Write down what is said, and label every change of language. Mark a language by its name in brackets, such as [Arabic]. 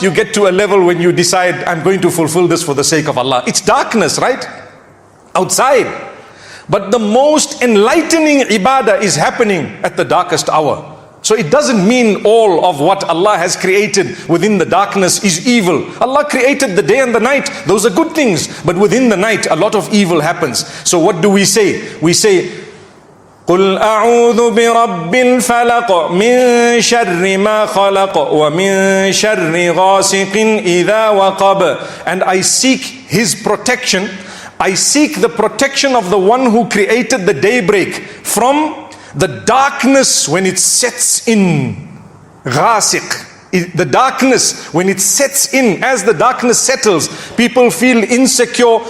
[English] You get to a level when you decide, I'm going to fulfill this for the sake of Allah. It's darkness, right? Outside. But the most enlightening ibadah is happening at the darkest hour. So it doesn't mean all of what Allah has created within the darkness is evil. Allah created the day and the night. Those are good things. But within the night, a lot of evil happens. So what do we say? [Arabic] We say, قُلْ أَعُوذُ بِرَبِّ الْفَلَقِ مِنْ شَرِّ مَا خَلَقَ وَمِنْ شَرِّ غَاسِقٍ إِذَا وَقَبَ. [English] And I seek His protection. I seek the protection of the one who created the daybreak from the darkness when it sets in. Ghasiq. The darkness, when it sets in, as the darkness settles, people feel insecure.